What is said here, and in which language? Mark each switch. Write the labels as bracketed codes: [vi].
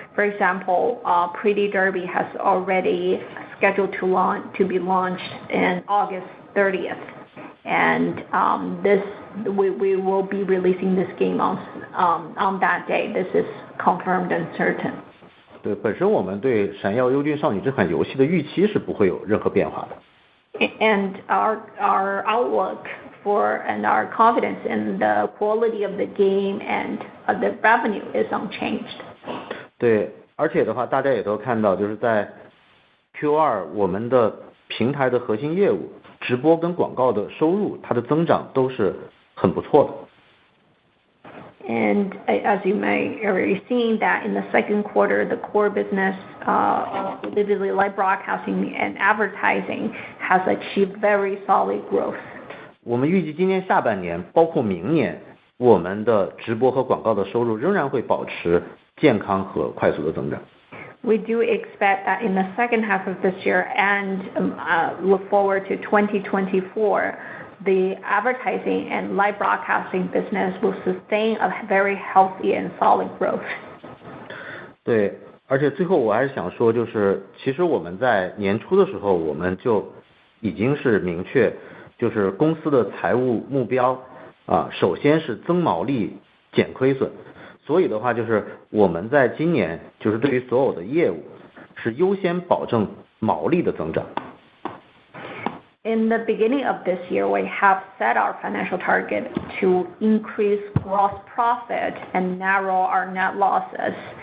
[en] For example, Pretty Derby has already scheduled to be launched in August 30th, and we will be releasing this game on that day. This is confirmed and certain. [zh] 对，本身我们对闪耀优俊少女这款游戏的预期是不会有任何变化的。 [en] And our outlook for and our confidence in the quality of the game and the revenue is unchanged. [zh] 对，而且的话，大家也都看到，就是在 Q2 我们的平台的核心业务直播跟广告的收入，它的增长都是很不错的。 [en] And as you may already seen that in the second quarter, the core business, Bilibili live broadcasting and advertising, has achieved very solid growth. [zh] 我们预计今年下半年，包括明年，我们的直播和广告的收入仍然会保持健康和快速的增长。 [en] We do expect that in the second half of this year and look forward to 2024, the advertising and live broadcasting business will sustain a very healthy and solid growth. [zh] 对，而且最后我还是想说，就是其实我们在年初的时候，我们就已经是明确，就是公司的财务目标首先是增毛利减亏损。所以的话，就是我们在今年就是对于所有的业务是优先保证毛利的增长。 [en] In the beginning of this year, we have set our financial target to increase gross profit and narrow our net losses.